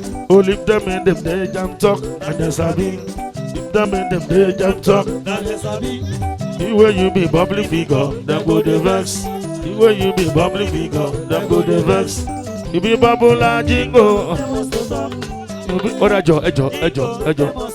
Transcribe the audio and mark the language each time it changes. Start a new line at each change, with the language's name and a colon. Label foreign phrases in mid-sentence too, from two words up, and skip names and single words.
Nigerian Pidgin: Oh, leave them in them, they jam talk, and they sabi. Leave them in them, they jam talk, and they sabi. The way you be bubbly figure, them go dey vex. The way you be bubbly figure, them go dey vex. You be bubble and jingle. You be,
Yoruba: oh, ẹ jọ̀ọ́, ẹ jọ̀ọ́, ẹ jọ̀ọ́, ẹ jọ̀ọ́.